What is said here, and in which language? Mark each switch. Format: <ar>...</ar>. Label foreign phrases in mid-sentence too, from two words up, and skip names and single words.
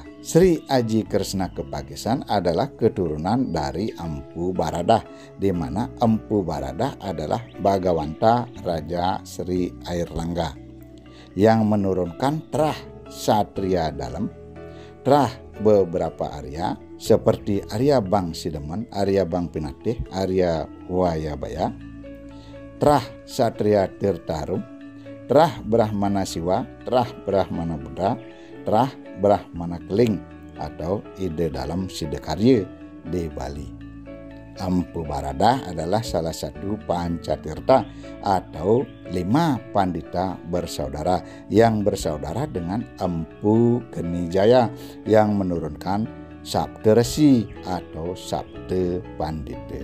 <id>Sri Aji Kresna Kepakisan adalah keturunan dari Empu Baradah, di mana Empu Baradah adalah Bagawanta Raja Sri Airlangga yang menurunkan terah Satria Dalem, terah beberapa Arya seperti Arya Bang Sidemen, Arya Bang Pinatih, Arya Wayabaya, terah Satria Tirtarum, terah Brahmana Siwa, terah Brahmana Buddha, terah Brahmana Keling atau Ide Dalam Sidekarya di Bali. Empu Baradah adalah salah satu Pancatirta atau 5 pandita bersaudara yang bersaudara dengan Empu Genijaya yang menurunkan Sabda Resi atau Sabda Pandita.</id>